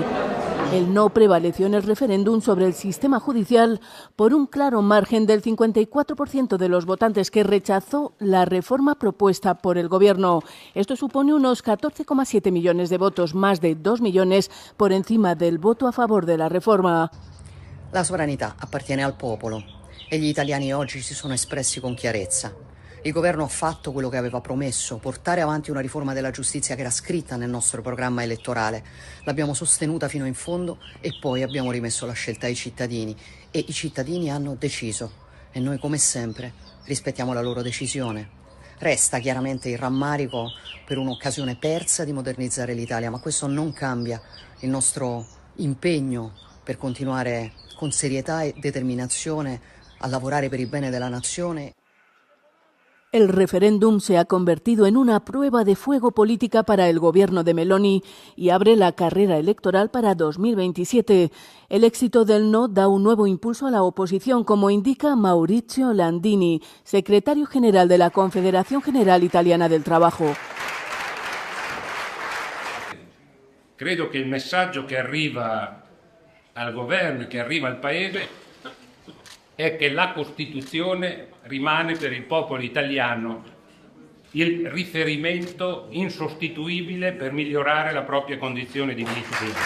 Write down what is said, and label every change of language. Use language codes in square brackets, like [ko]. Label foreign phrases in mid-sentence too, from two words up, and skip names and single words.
[es] El no prevaleció en el referéndum sobre el sistema judicial por un claro margen del 54% de los votantes que rechazó la reforma propuesta por el gobierno. Esto supone unos 14,7 millones de votos, más de 2 millones por encima del voto a favor de la reforma. [it] La sovranità appartiene al popolo e gli italiani oggi si sono espressi con chiarezza. Il governo ha fatto quello che aveva promesso, portare avanti una riforma della giustizia che era scritta nel nostro programma elettorale. L'abbiamo sostenuta fino in fondo e poi abbiamo rimesso la scelta ai cittadini e i cittadini hanno deciso e noi come sempre rispettiamo la loro decisione. Resta chiaramente il rammarico per un'occasione persa di modernizzare l'Italia, ma questo non cambia il nostro impegno per continuare con serietà e determinazione a lavorare per il bene della nazione. [es] El referéndum se ha convertido en una prueba de fuego política para el gobierno de Meloni y abre la carrera electoral para 2027. El éxito del no da un nuevo impulso a la oposición, como indica Maurizio Landini, secretario general de la Confederación General Italiana del Trabajo. [it] Credo che il messaggio che arriva al governo e che arriva al Paese è che la Costituzione rimane per il popolo italiano il riferimento insostituibile per migliorare la propria condizione di vita.